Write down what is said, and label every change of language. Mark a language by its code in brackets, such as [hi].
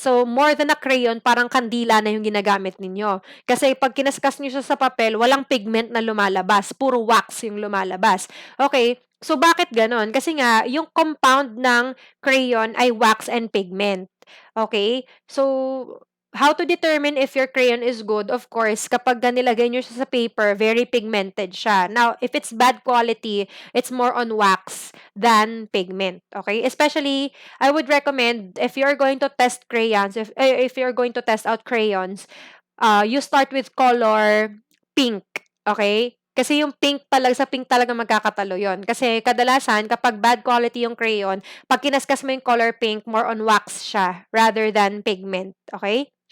[tl] So, more than a crayon, parang kandila na yung ginagamit ninyo. Kasi pag kinaskas nyo siya sa papel, walang pigment na lumalabas. Puro wax yung lumalabas. Okay, so bakit ganon? Kasi nga, yung compound ng crayon ay wax and pigment. [en] Okay, so how to determine if your crayon is good? [tl] Of course, kapag nilagay nyo siya sa paper, very pigmented siya. [en] Now, if it's bad quality, it's more on wax than pigment. Okay, especially, I would recommend if you're going to test crayons, if you're going to test out crayons, you start with color pink, okay? [tl] Kasi yung pink talaga, sa pink talaga magkakatalo yon. Kasi kadalasan, kapag bad quality yung crayon, pag kinaskas mo yung color pink, more on wax siya rather than pigment, okay?